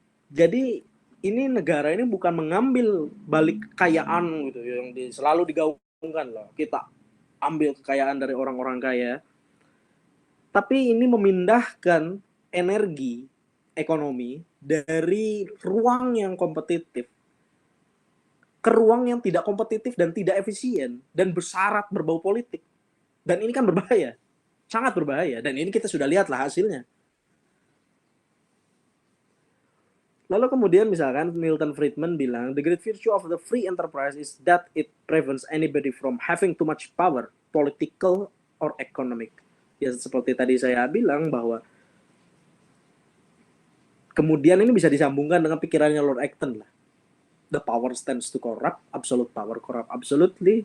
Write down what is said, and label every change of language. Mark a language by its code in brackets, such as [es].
[id] Jadi ini negara ini bukan mengambil balik kekayaan gitu yang selalu digaungkan loh, kita ambil kekayaan dari orang-orang kaya, tapi ini memindahkan energi ekonomi dari ruang yang kompetitif ke ruang yang tidak kompetitif dan tidak efisien dan bersyarat berbau politik. Dan ini kan berbahaya, sangat berbahaya. Dan ini kita sudah lihatlah hasilnya. Lalu kemudian misalkan Milton Friedman bilang, [en] the great virtue of the free enterprise is that it prevents anybody from having too much power, political or economic. [id] Ya seperti tadi saya bilang bahwa kemudian ini bisa disambungkan dengan pikirannya Lord Acton lah. [en] The power stands to corrupt, absolute power corrupt absolutely.